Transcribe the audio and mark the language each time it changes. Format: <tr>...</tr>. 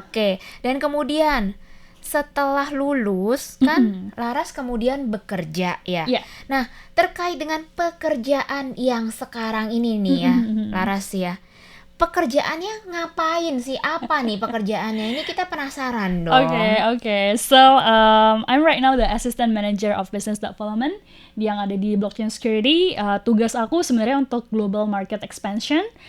<id>Oke, dan kemudian setelah lulus kan Laras kemudian bekerja ya. Iya. Nah, terkait dengan pekerjaan yang sekarang ini nih ya, Laras ya. pekerjaannya ngapain sih? Apa nih pekerjaannya? Ini kita penasaran dong.</id> <en>Okay. So, I'm right now the assistant manager of business development</en> <id>yang ada di</id> <en>blockchain security.</en> <id>Tugas aku sebenarnya untuk global market expansion.</id>